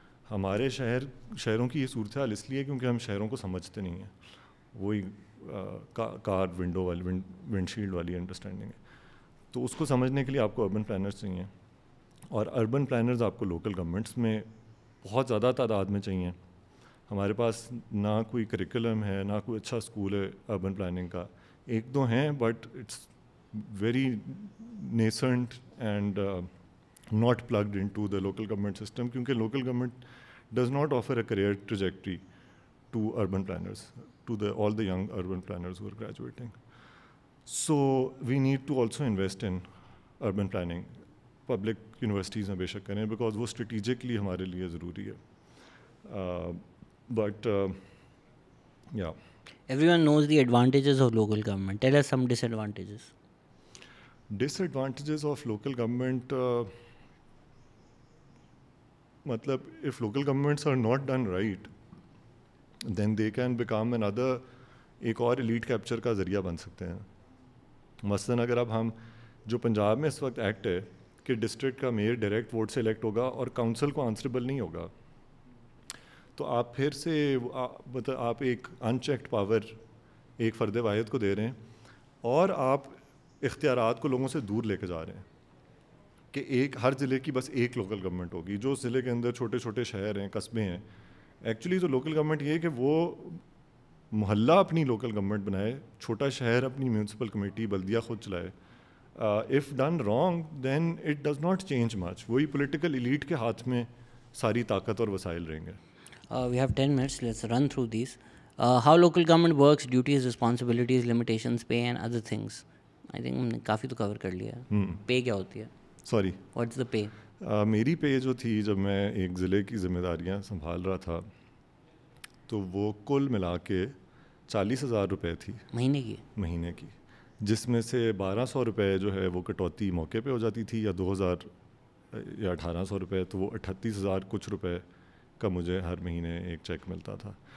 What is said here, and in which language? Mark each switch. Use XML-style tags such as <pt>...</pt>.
<ur>ہمارے شہروں کی یہ صورتحال اس لیے کیونکہ ہم شہروں کو سمجھتے نہیں ہیں, وہی کار ونڈو والی ونڈ شیلڈ والی انڈرسٹینڈنگ ہے. تو اس کو سمجھنے کے لیے آپ کو اربن پلانرز چاہیے, اور اربن پلانرز آپ کو لوکل گورنمنٹس میں بہت زیادہ تعداد میں چاہیے. ہمارے پاس نہ کوئی کریکولم ہے, نہ کوئی اچھا اسکول ہے اربن پلاننگ کا, 1-2 ہیں</ur> <en>But it's very nascent and not plugged into the local government system, کیونکہ local government does not offer a career trajectory to urban planners, to all the young urban planners who are graduating. So we need to also invest in urban planning.</en> <ur>Public universities میں بے شک کریں because وہ strategically ہمارے لیے ضروری ہے. But یا</ur> <en>Everyone knows the advantages of local government. Tell us some disadvantages. disadvantages of local government, matlab if local governments are not done right then they can become another</en> <ur>ایک اور elite capture کا ذریعہ بن سکتے ہیں. مثلاً اگر اب ہم جو پنجاب میں اس وقت ایکٹ ہے کہ ڈسٹرکٹ کا میئر ڈائریکٹ ووٹ سے الیکٹ ہوگا اور کاؤنسل کو آنسریبل نہیں ہوگا, تو آپ پھر سے مطلب آپ ایک ان چیکڈ پاور ایک فرد واحد کو دے رہے ہیں اور آپ اختیارات کو لوگوں سے دور لے کے جا رہے ہیں کہ ایک ہر ضلع کی بس ایک لوکل گورنمنٹ ہوگی. جو ضلع کے اندر چھوٹے چھوٹے شہر ہیں, قصبے ہیں, ایکچولی تو لوکل گورنمنٹ یہ ہے کہ وہ محلہ اپنی لوکل گورنمنٹ بنائے, چھوٹا شہر اپنی میونسپل کمیٹی بلدیہ خود چلائے.</ur> <en>If done wrong then it does not change much.</en> <ur>وہی پولیٹیکل ایلیٹ کے ہاتھ میں ساری طاقت اور وسائل رہیں گے.</ur> <en>We have 10 minutes. Let's run through these. How local government works, duties, responsibilities, limitations, pay and other things. I think</en> <ur>ہم نے کافی تو کور کر لیا. پے کیا ہوتی ہے؟ سوری,</ur> <en>What's the pay?</en> <ur>میری پے جو تھی جب میں ایک ضلع کی ذمہ داریاں سنبھال رہا تھا تو وہ کل ملا کے 40,000 روپے تھی مہینے کی, جس میں سے 1,200 روپے جو ہے وہ کٹوتی موقع پہ ہو جاتی تھی, یا 2,000 یا 1,800 روپے, تو وہ 38,000 کچھ روپے کا مجھے ہر مہینے ایک چیک ملتا تھا.</ur>